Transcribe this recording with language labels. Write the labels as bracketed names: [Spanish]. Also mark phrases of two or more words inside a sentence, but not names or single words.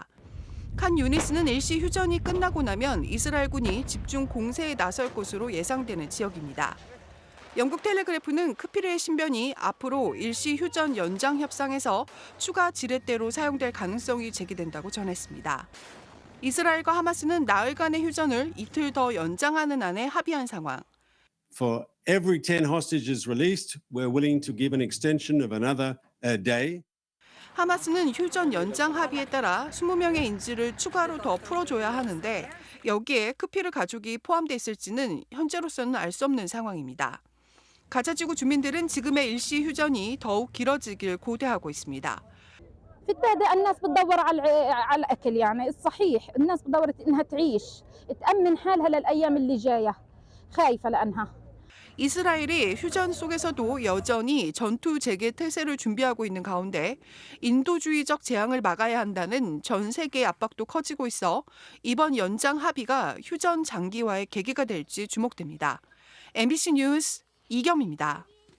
[Korean] 칸 유니스는 일시 휴전이 끝나고 나면 이스라엘군이 집중 공세에 나설 것으로 예상되는 지역입니다. 영국 텔레그래프는 크피르의 신변이 앞으로 일시 휴전 연장 협상에서 추가 지렛대로 사용될 가능성이 제기된다고 전했습니다. 이스라엘과 하마스는 나흘간의 휴전을 이틀 더 연장하는 안에 합의한 상황. [English] For every 10 hostages released, we're willing to give an extension of another day. [Korean] 하마스는 휴전 연장 합의에 따라 20명의 인질을 추가로 더 풀어줘야 하는데 여기에 크피르 가족이 포함돼 있을지는 현재로서는 알 수 없는 상황입니다. 가자지구 주민들은 지금의 일시 휴전이 더욱 길어지길 고대하고 있습니다. [Arabic] في التهدئة الناس بتدور على الأكل يعني الصحيح الناس بدورت إنها تعيش تأمن حالها للأيام اللي جاية خايفة لأنها [Korean] 이스라엘이 휴전 속에서도 여전히 전투 재개 태세를 준비하고 있는 가운데 인도주의적 재앙을 막아야 한다는 전 세계의 압박도 커지고 있어 이번 연장 합의가 휴전 장기화의 계기가 될지 주목됩니다. MBC 뉴스 이겸입니다.